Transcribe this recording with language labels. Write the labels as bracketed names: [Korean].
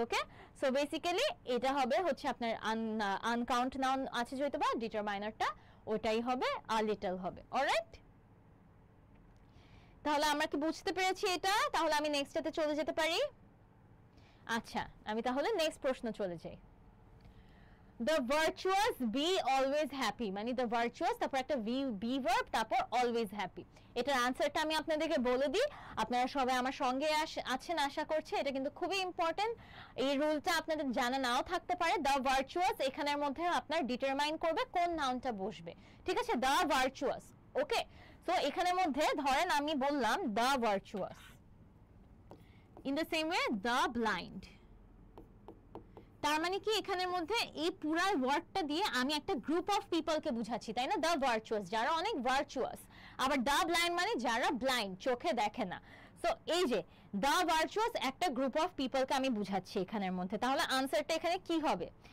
[Bangla] ওকে, so basically এটা হবে হচ্ছে আপনার আনকাউন্ট নাউন আছে যেহেতু বা ডিটারমাইনারটা, ওটাই হবে লিটল হবে। অলরাইট, তাহলে আমরা কি বুঝতে পেরেছি এটা? তাহলে আমি নেক্সটটাতে চলে যেতে পারি। আচ্ছা, আমি তাহলে নেক্সট প্রশ্ন চলে যাই। [English] The virtuous be always happy, মানে the virtuous [Bangla] তারপর একটা [English] be verb তারপর always happy। [Bangla] এটার আনসারটা আমি আপনাদেরকে বলে দিই, আপনারা সবাই আমার সঙ্গে আছেন আশা করছি। এটা কিন্তু খুবই ইম্পর্টেন্ট, এই রুলটা আপনাদের জানা নাও থাকতে পারে। the virtuous এখানের মধ্যে আপনার ডিটারমাইন করবে কোন নাউনটা বসবে, ঠিক আছে? [English] the virtuous। Okay, so [Bangla] এখানের মধ্যে ধরেন আমি বললাম [English] the virtuous, in the same way the blind। [Bangla] তার মানে কি এখানের মধ্যে এই পুরো ওয়ার্ডটা দিয়ে আমি একটা গ্রুপ অফ পিপলকে বুঝাচ্ছি, তাই না? দ্য ভার্চুয়াস, যারা অনেক ভার্চুয়াস। আবার দ্য ব্লাইন্ড মানে যারা ব্লাইন্ড, চোখে দেখে না। সো এই যে দ্য ভার্চুয়াস একটা গ্রুপ অফ পিপলকে আমি বুঝাচ্ছি এখানের মধ্যে। তাহলে আনসারটা এখানে কি হবে?